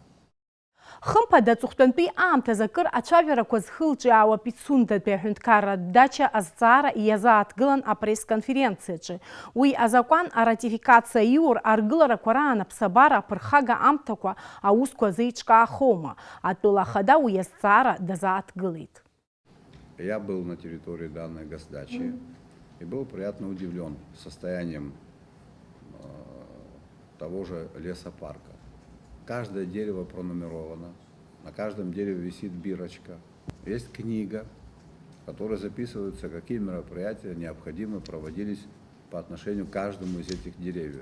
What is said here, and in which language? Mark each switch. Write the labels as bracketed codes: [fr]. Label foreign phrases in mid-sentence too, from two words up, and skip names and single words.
[ab] Хымԥада аҵыхәтәантәи аамҭаз акыр ацәажәарақәа зхылҿиаауа Пицундатәи аҳәынҭқарра дача азҵаара иазааҭгылан апресс-конференциаҿы. Уи азакәан аратификациа иур аргыларақәа раан аԥсабара аԥырхага амҭақәа аусқәа зеиҿкаахома. Атәыла ахада уи азҵаара дазааҭгылеит. [ru] Я был на территории данной госдачи и был приятно удивлен состоянием того же лесопарка. Каждое дерево пронумеровано, на каждом дереве висит бирочка. Есть книга, в которой записываются, какие мероприятия необходимо проводились по отношению к каждому из этих деревьев.